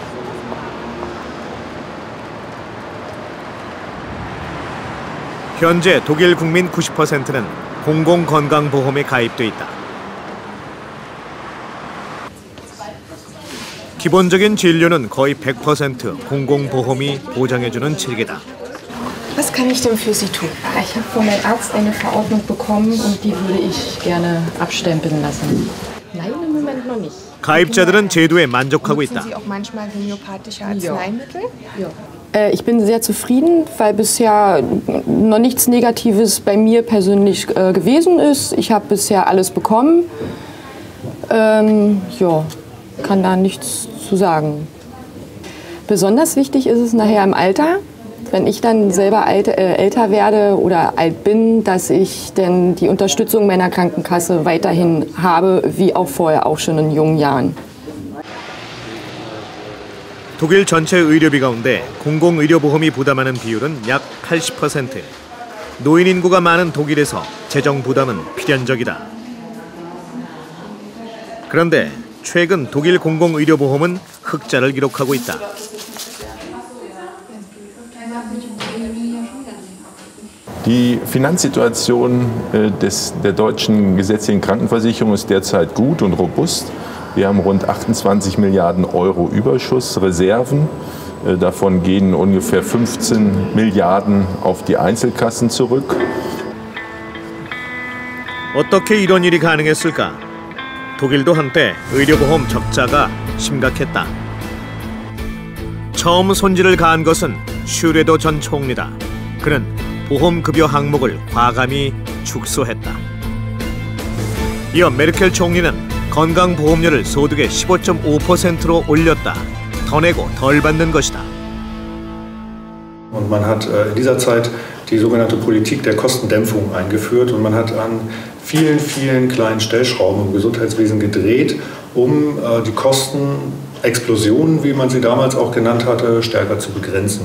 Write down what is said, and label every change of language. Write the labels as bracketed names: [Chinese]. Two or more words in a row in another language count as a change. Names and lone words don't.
[Korean] 현재 독일 국민 90%는 공공건강보험에 가입돼 있다. 기본적인 진료는 거의 100% 공공보험이 보장해주는 체계다. [German] Was kann ich denn für Sie tun? Ich habe von meinem Arzt eine Verordnung bekommen und die würde ich gerne abstempeln lassen. Nein, im Moment noch nicht. [Korean] 가입자들은 제도에 만족하고 있다. [German] Nutzen Sie auch manchmal homöopathische Arzneimittel? Ich bin sehr zufrieden, weil bisher noch nichts Negatives bei mir persönlich gewesen ist. Ich habe bisher alles bekommen. Ja, kann da nichts zu sagen. Besonders wichtig ist es nachher im Alter, wenn ich dann selber älter werde oder alt bin, dass ich denn die Unterstützung meiner Krankenkasse weiterhin habe, wie auch vorher, auch schon in jungen Jahren. [Korean] 독일 전체 의료비 가운데 공공의료보험이 부담하는 비율은 약 80%. 노인 인구가 많은 독일에서 재정 부담은 필연적이다. 그런데 최근 독일 공공의료보험은 흑자를 기록하고 있다. [German] Die Finanzsituation der deutschen gesetzlichen Krankenversicherung ist derzeit gut und robust. Wir haben rund 28 Milliarden Euro Überschuss, Reserven. Davon gehen ungefähr 15 Milliarden auf die Einzelkassen zurück. [Korean] 어떻게 이런 일이 가능했을까? 독일도 한때 의료보험 적자가 심각했다. 처음 손질을 가한 것은 슈레더 전 총리다. 그는 보험급여 항목을 과감히 축소했다. 이어 메르켈 총리는 건강보험료를 소득의 15.5%로 올렸다. 더 내고 덜 받는 것이다. [German] Und man hat in dieser Zeit die sogenannte Politik der Kostendämpfung eingeführt und man hat an vielen, vielen kleinen Stellschrauben im Gesundheitswesen gedreht, um die Kostenexplosionen, wie man sie damals auch genannt hatte, stärker zu begrenzen.